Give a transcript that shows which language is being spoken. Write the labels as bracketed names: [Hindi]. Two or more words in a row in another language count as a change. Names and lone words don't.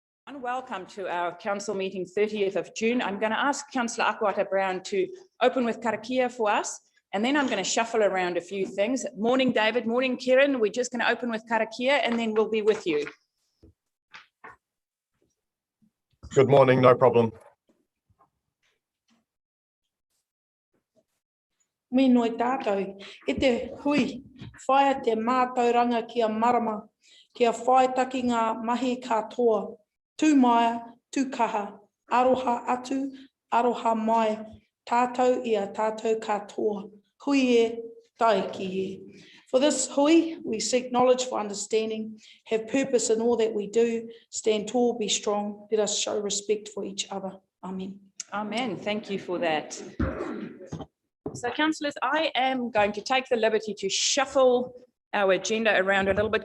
[English] Welcome to our council meeting 30th of June. I'm going to ask Councillor Akwata-Brown to open with karakia for us, and then I'm going to shuffle around a few things. Morning, David. Morning, Kieran. We're just going to open with karakia, and then we'll be with you. Good morning, no problem. [Māori] Mi noi tātou, e te hui, whaia te mātauranga kia marama, kia whai taki ngā mahi katoa, tū maia, tū kaha, aroha atu, aroha mai, tātou ia tātou katoa, hui e, tai ki e. [English] For this hui, we seek knowledge for understanding, have purpose in all that we do, stand tall, be strong, let us show respect for each other. Amen. Amen. Thank you for that. So, councillors, I am going to take the liberty to shuffle our agenda around a little bit.